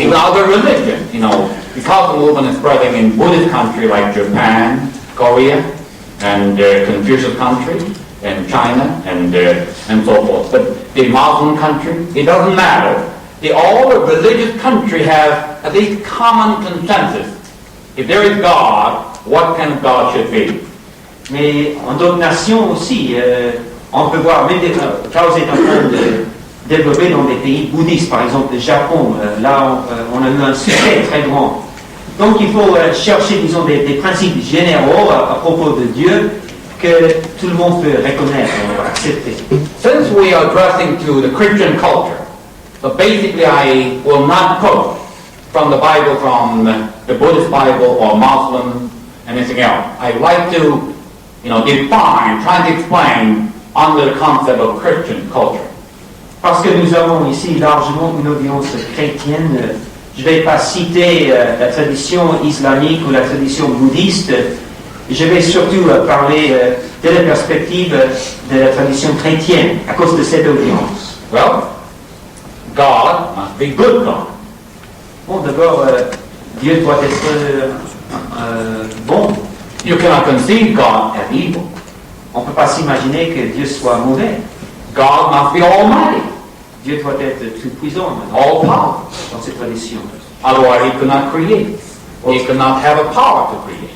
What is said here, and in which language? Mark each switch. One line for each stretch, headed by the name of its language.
English: Even other religion, you know, because the movement is spreading in Buddhist country like Japan, Korea, and Confucius country, and China, and so forth. But the Muslim country, it doesn't matter. All the religious country have at least common consensus. If there is God, what kind of God should be?
French: Mais en d'autres nations aussi, on peut voir, même Causa est en train de développer dans des pays bouddhistes, par exemple le Japon, là on a eu un succès très grand. Donc il faut chercher, disons, des principes généraux à propos de Dieu que tout le monde peut reconnaître, accepter.
English: Since we are addressing to the Christian culture, so basically I will not quote from the Bible, from the Buddhist Bible or Muslim, anything else. I like to, define, try to explain under the concept of Christian culture.
French: Parce que nous avons ici largement une audience chrétienne, je ne vais pas citer la tradition islamique ou la tradition bouddhiste, je vais surtout parler de la perspective de la tradition chrétienne à cause de cette audience.
English: Well, God must be good God.
French: Bon, d'abord, Dieu doit être bon.
English: You cannot conceive God as evil.
French: On ne peut pas s'imaginer que Dieu soit mauvais.
English: God must be almighty,
French: Dieu doit être tout-puissant
English: all powerful.
French: dans cette tradition.
English: Otherwise he could not create. He could not have a power to create.